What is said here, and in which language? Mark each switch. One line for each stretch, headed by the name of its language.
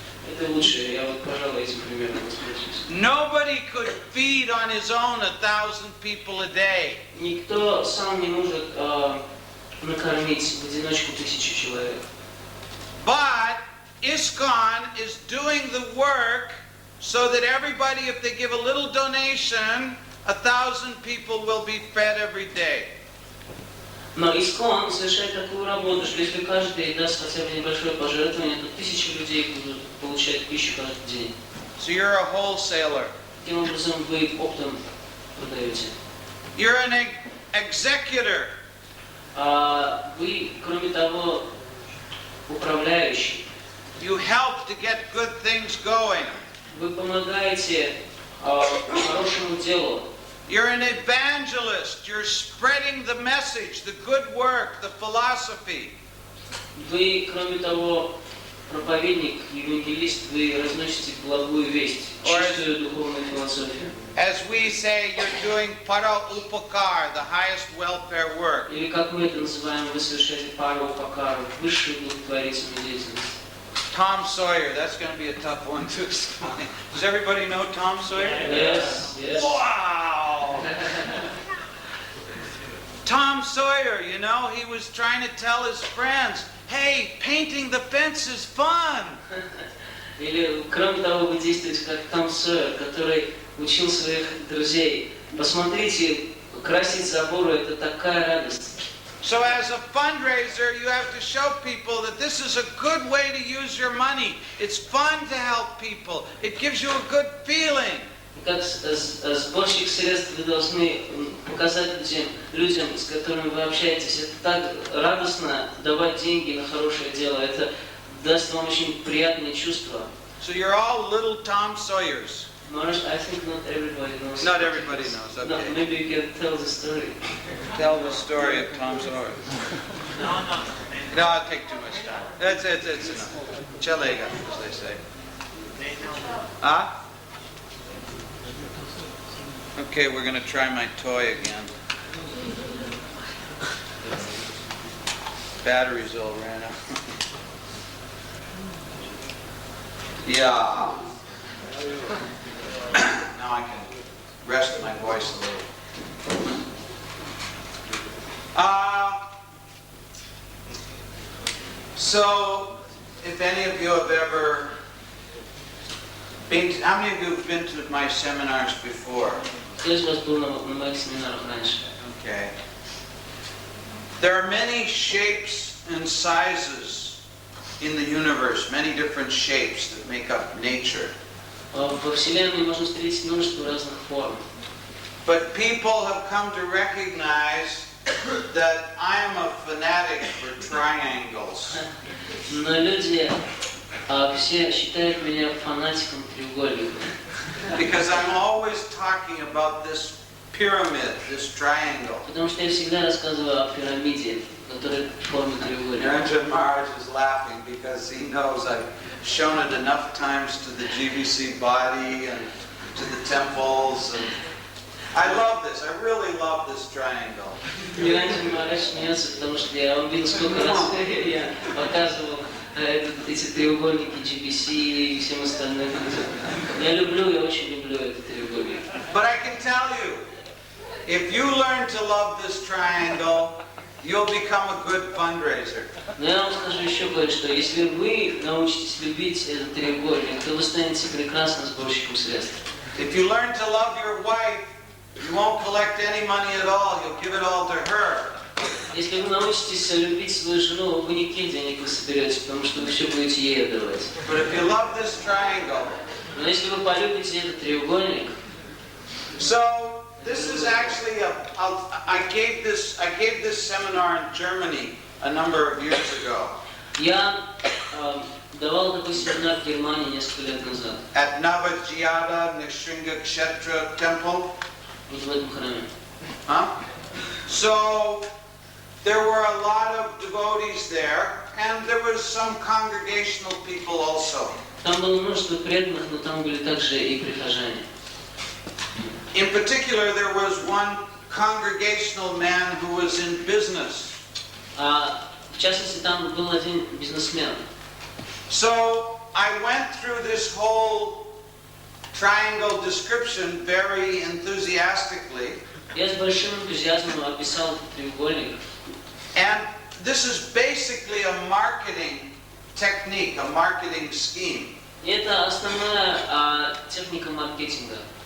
Russian: Это лучше, я вот, пожалуй, этим примером воспользуюсь.
English: Nobody could feed on his own 1,000 people a day.
Russian: Никто сам не может накормить в одиночку 1000 человек.
English: But ISKCON is doing the work so that everybody, if they give a little donation, 1,000 people will be fed every day.
Russian: Но ИСКОН совершает такую работу, что если каждый даст хотя бы небольшое пожертвование, то 1000 людей будут получать пищу каждый день.
English: So you're a wholesaler.
Russian: Таким образом вы оптом продаете.
English: You're an executor.
Russian: Вы, кроме того, управляющий.
English: You help to get good things going.
Russian: Вы помогаете хорошему делу.
English: You're an evangelist. You're spreading the message, the good work, the philosophy.
Russian: Вы, кроме того, проповедник, евангелист, вы разносите благую весть, чистую духовную философию.
English: As we say, you're doing para upakar, the highest welfare work.
Russian: Или как мы это называем, вы совершаете пару упакару, высшую благотворительную деятельность.
English: Tom Sawyer, that's going to be a tough one to explain. Does everybody know Tom Sawyer? Yes, yes. Wow! Tom Sawyer, you know, he was trying to tell his friends, hey, painting the fence is fun.
Russian: Или, кроме того, вы действуете как Том Сойер, который учил своих друзей. Посмотрите, красить заборы – это такая радость.
English: So as a fundraiser, you have to show people that this is a good way to use your money. It's fun to help people. It gives you a good feeling.
Russian: Как сборщик средств вы должны показать людям, с которыми вы общаетесь, это так радостно давать деньги на хорошее дело. Это даст вам очень приятные чувства.
English: So you're all little Tom Sawyers. I think not everybody knows. Not everybody knows, okay. No, maybe you can tell the story. Tell the story of Tom Sawyer. No, I'll take too much time. It's enough. Chalega, as they say. Huh? Okay, we're going to try my toy again. Batteries all ran out. Yeah. Now I can rest my voice a little. So, if any of you have ever been, how many of you have been to my seminars before?
Russian: Кто из вас был на моих семинарах раньше?
English: Okay. There are many shapes and sizes in the universe, many different shapes that make up nature.
Russian: Во Вселенной можно встретить множество разных форм.
English: But people have come to recognize that I am a fanatic for triangles.
Russian: Но люди все считают меня фанатиком треугольников.
English: Because I'm always talking about this pyramid, this triangle.
Russian: Потому что я всегда рассказываю о пирамиде, которая в форме треугольника.
English: Niranjan Maharaj is laughing because he knows I've shown it enough times to the GBC body and to the temples. And I love this. I really love this triangle.
Russian: Niranjan Maharaj смеется, потому что он видел, сколько раз я показывал эти треугольники GBC и всем остальным. Я очень люблю этот треугольник.
English: But I can tell you, if you learn to love this triangle, you'll become a good fundraiser.
Russian: Но я вам скажу еще кое-что. Если вы научитесь любить этот треугольник, то вы станете прекрасным сборщиком средств.
English: If you learn to love your wife, you won't collect any money at all. You'll give it all to her.
Russian: Если вы научитесь любить свою жену, вы никаких денег не соберете, потому что вы все будете ей отдавать.
English: But if you love this triangle,
Russian: но если вы полюбите этот треугольник,
English: so this is actually I gave this seminar in Germany a number of years ago.
Russian: Я давал такой семинар в Германии несколько лет назад.
English: At Navajyada Nishringa Kshetra Temple.
Russian: В этом храме. Huh?
English: So there were a lot of devotees there, and there was some congregational people also.
Russian: Там было множество преданных, но там были также и прихожане.
English: In particular, there was one congregational man who was in business.
Russian: В частности, там был один бизнесмен.
English: So I went through this whole triangle description very enthusiastically.
Russian: Я с большим энтузиазмом описал этот треугольник.
English: And this is basically a marketing technique, a marketing scheme.
Russian: И это основная техника маркетинга.